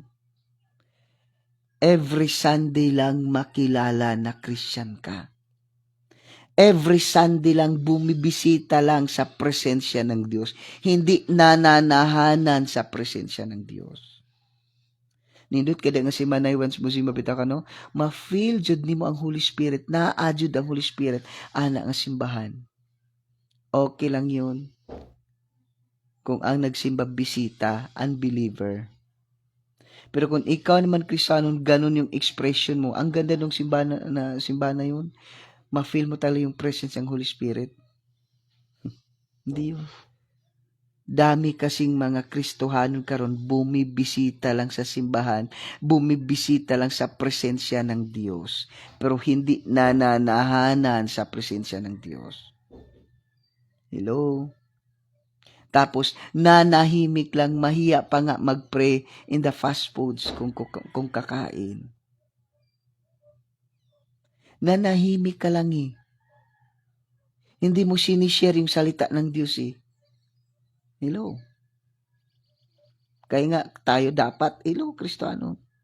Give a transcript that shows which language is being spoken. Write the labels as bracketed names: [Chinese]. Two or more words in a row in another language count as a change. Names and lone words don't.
[English] Every Sunday [Filipino] lang makilala na Christian ka. [English] Every Sunday [Filipino] lang bumibisita lang sa presensya ng Diyos. Hindi nananahanan sa presensya ng Diyos. [Cebuano] Nindot kada nga si Manay once mo si mapita ka no, ma-feel jud nimo ang Holy Spirit, naa-jud ang Holy Spirit ana nga simbahan. [Filipino] Okay lang 'yun. Kung ang nagsimba bisita, unbeliever. Pero kung ikaw naman Kristiyano, ganun yung expression mo, ang ganda ng simbahan na yun, ma-feel mo talaga yung presence ng Holy Spirit. Hindi yun. Dami kasing mga [Cebuano] Kristohanon karon [Filipino] bumibisita lang sa simbahan, bumibisita lang sa presensya ng Diyos, pero hindi nananahanan sa presensya ng Diyos. Hello? Tapos, nanahimik lang, mahiya pa nga mag-pray [English] in the fast foods [Filipino] kung kakain. Nanahimik ka lang eh. Hindi mo sinishare yung salita ng Diyos eh. Hello? Kaya nga, tayo dapat, Kristiyano.